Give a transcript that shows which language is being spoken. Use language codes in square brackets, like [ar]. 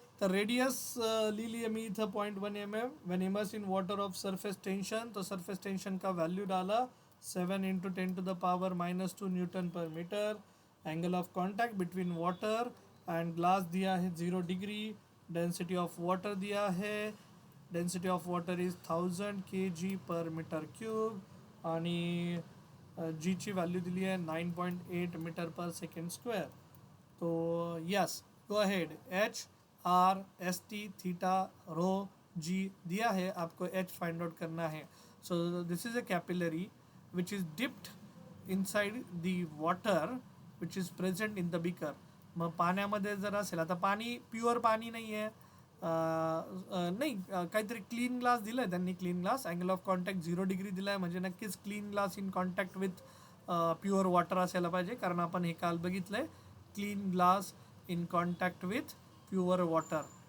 [mr] The radius लिहिली मी इथं 0.1 mm. [en] When immersed in water of surface tension [hi] तो surface tension का वैल्यू डाला [en] 7 × 10⁻⁻² newton per metre. Angle of contact between water and glass [hi] दिया है [en] 0 degree. Density of water [hi] दिया है. [en] Density of water is 1000 kg/m³. [mr] आणि जी ची value दिली आहे 9.8 मीटर/सेकंड². [hi] तो [en] Yes go ahead. [hi] H R S T theta rho G दिया है आपको H फाइंड आउट करना है. [en] So this is a capillary which is dipped inside the water which is present in the beaker. [mr] मग पाण्यामध्ये जर असेल आता पाणी प्युअर पाणी नाही आहे नाही काहीतरी क्लीन ग्लास दिलं आहे त्यांनी. [en] clean glass angle of contact 0 degree दिला आहे म्हणजे नक्कीच clean glass in contact with pure water [mr] असायला पाहिजे कारण आपण हे काल बघितलं आहे clean glass in contact with pure water.